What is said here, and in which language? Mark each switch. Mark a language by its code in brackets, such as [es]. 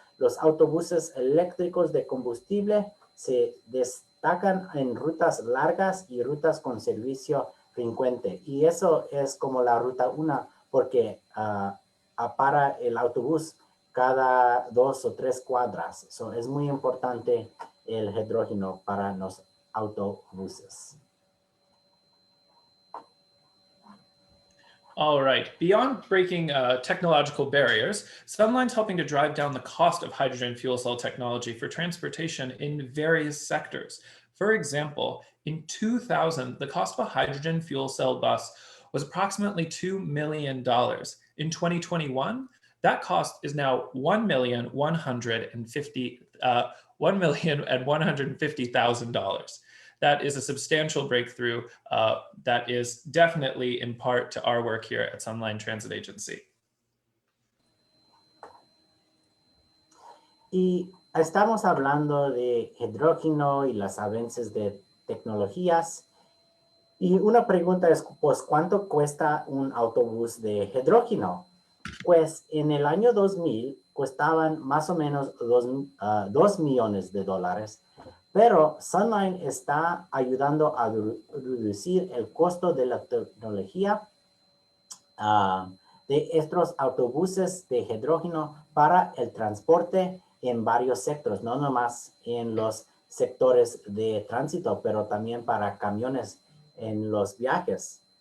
[es] los autobuses eléctricos de combustible se destacan en rutas largas y rutas con servicio frecuente. Y eso es como la ruta 1, porque para el autobús cada 2 o 3 cuadras. So, es muy importante el hidrógeno para los autobuses. [en] All right. Beyond breaking technological barriers, SunLine's helping to drive down the cost of hydrogen fuel cell technology for transportation in various sectors. For example, in 2000, the cost of a hydrogen fuel cell bus was approximately $2 million. In 2021, that cost is now $1,150,000. That is a substantial breakthrough that is definitely in part to our work here at SunLine Transit Agency. [es] Y estamos hablando de hidrógeno y los avances de tecnologías. Y una pregunta es, pues, ¿cuánto cuesta un autobús de hidrógeno? Pues en el año 2000 costaban más o menos 2 millones de dólares, pero SunLine está ayudando a reducir el costo de la tecnología de estos autobuses de hidrógeno para el transporte en varios sectores, no nomás en los sectores de tránsito, pero también para camiones en los viajes.